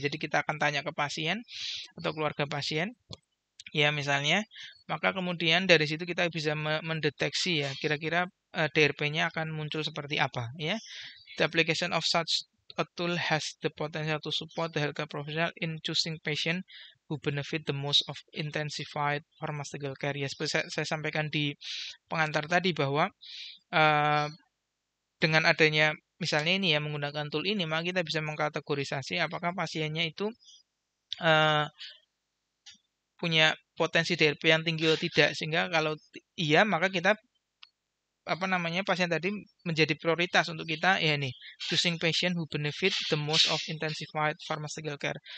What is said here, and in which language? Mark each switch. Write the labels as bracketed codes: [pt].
[id] Jadi kita akan tanya ke pasien atau keluarga pasien ya misalnya, maka kemudian dari situ kita bisa mendeteksi ya kira-kira DRP-nya akan muncul seperti apa ya. [en] The application of such a tool has the potential to support the healthcare professional in choosing patient who benefit the most of intensified pharmaceutical care. [id] Ya, seperti saya sampaikan di pengantar tadi bahwa dengan adanya misalnya ini ya menggunakan tool ini, maka kita bisa mengkategorisasi apakah pasiennya itu punya potensi DRP yang tinggi atau tidak, sehingga kalau iya maka kita pasien tadi menjadi prioritas untuk kita ya nih, [en] choosing patient who benefit the most of intensified pharmaceutical care.